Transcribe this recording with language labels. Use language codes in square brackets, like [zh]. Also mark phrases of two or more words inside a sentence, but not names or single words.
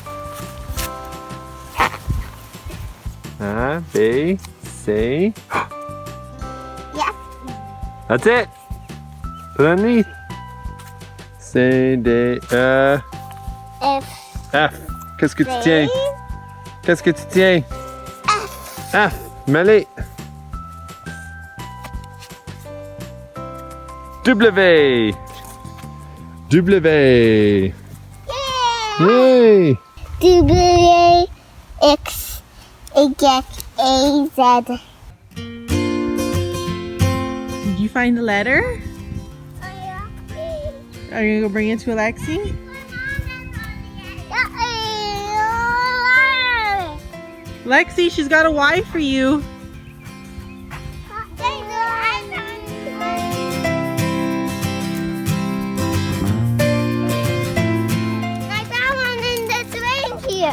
[en] A, B, C. Yes. That's it. Put it underneath. C, D, E, F. [fr] F. Qu'est-ce que tu tiens? Qu'est-ce que tu tiens? F. F. Mets-les. [en] W. W. Yeah. Yay! W X Y A Z. Did you find the letter? Are you gonna go bring it to Alexi? Lexi, she's got a Y for you. I found one in this ring here.